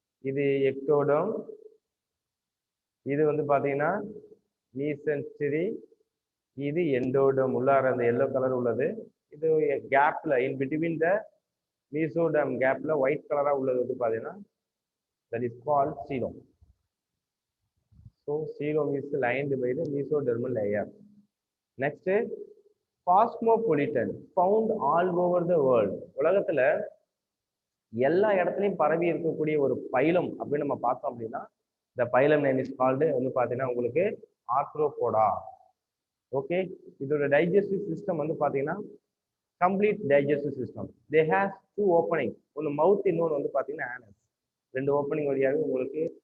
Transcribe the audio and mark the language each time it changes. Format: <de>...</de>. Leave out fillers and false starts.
<ta>இது எக்டோடோம், இது வந்து பார்த்தீங்கன்னா மீசென்டரி, இது எண்டோடோம். உள்ளார அந்த எல்லோ கலர் உள்ளது. இது கேப்ல இன் பிட்வீன் த மீசோடோம் கேப்ல ஒயிட் கலரா உள்ளது வந்து பார்த்தீங்கன்னா</ta> <en>that is called coelom. So coelom is lined by the mesodermal layer. Next, cosmopolitan, found all over the world.</en> <ta>உலகத்துல எல்லா இடத்துலையும் பரவி இருக்கக்கூடிய ஒரு பைலம் அப்படின்னு நம்ம பார்த்தோம் அப்படின்னா இந்த பைலம் நேம் இஸ் கால்டு வந்து பார்த்தீங்கன்னா உங்களுக்கு ஆர்த்ரோபோடா. ஓகே. இதோட டைஜஸ்டிவ் சிஸ்டம் வந்து பார்த்தீங்கன்னா complete digestive system.</ta> <en>They has 2 opening.</en> <ta>ஒன்று மவுத், இன்னொன்று வந்து பார்த்தீங்கன்னா ஆனஸ். 2 ஓப்பனிங் வழியாக உங்களுக்கு</ta>